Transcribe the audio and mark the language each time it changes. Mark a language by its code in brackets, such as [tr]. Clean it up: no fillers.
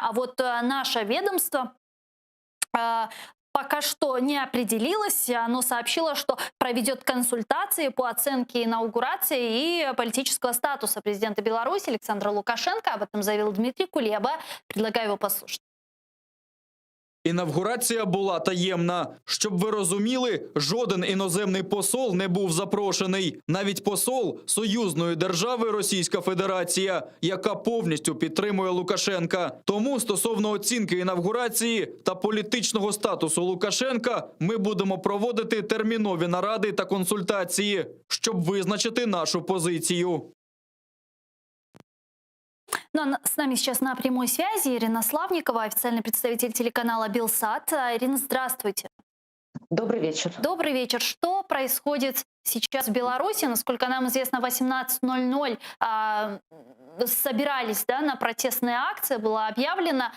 [ru] А вот наше ведомство пока что не определилось. Оно сообщило, что проведет консультации по оценке инаугурации и политического статуса президента Беларуси Александра Лукашенко. Об этом заявил Дмитрий Кулеба. Предлагаю его послушать. [uk] Інавгурація була таємна. Щоб ви розуміли, жоден іноземний посол не був запрошений. Навіть посол союзної держави Російська Федерація, яка повністю підтримує Лукашенка. Тому стосовно оцінки інавгурації та політичного статусу Лукашенка ми будемо проводити термінові наради та консультації, щоб визначити нашу позицію. [ru] Ну, а с нами сейчас на прямой связи Ирина Славникова, официальный представитель телеканала Белсат. Ирина, здравствуйте. Добрый вечер. Добрый вечер. Что происходит сейчас в Беларуси? Насколько нам известно, в 18:00 собирались, да, на протестные акции, было объявлено.